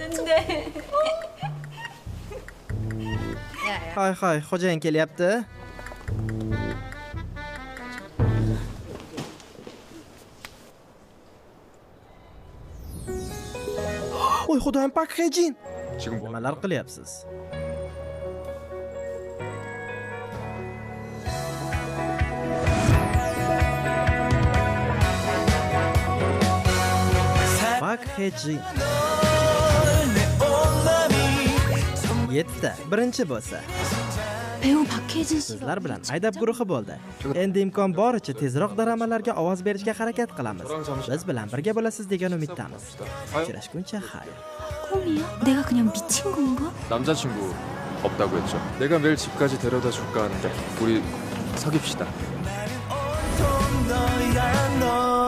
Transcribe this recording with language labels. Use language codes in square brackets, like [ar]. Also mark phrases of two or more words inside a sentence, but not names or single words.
[uz] Hay, xo'jayin kelyapti. Voy xudoyim, Pak Hejin. [ko] 지금 뭐 [uz] Nimalar qilyapsiz? Pak Hejin. 7ta, birinchi bo'lsa. [ko] 배우 박혜진 씨가 [uz] Sizlar bilan aydab guruhi bo'ldi. Endi imkon boricha tezroq dramalarga ovoz berishga harakat qilamiz. Biz bilan birga bo'lasiz degan umiddamiz. Uchrashguncha xayr. [ko] 꿈이야? 내가 그냥 미친 건가? 남자친구 없다고 했죠. 내가 매일 집까지 데려다 줄까 하는데 우리 사귀읍시다.